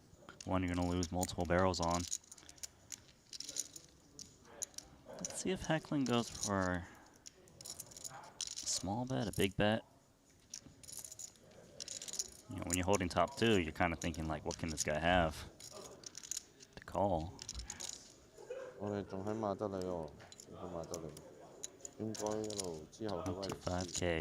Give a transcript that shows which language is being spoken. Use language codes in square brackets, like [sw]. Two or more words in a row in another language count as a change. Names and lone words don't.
[en] One you're gonna lose multiple barrels on. Let's see if Hecklin goes for a small bet, a big bet. You know, when you're holding top 2, you're kind of thinking like, what can this guy have to call? [yue] 我哋仲喺馬德里喎，仲喺馬德里，應該一路之後去威尼斯， [en] 5K.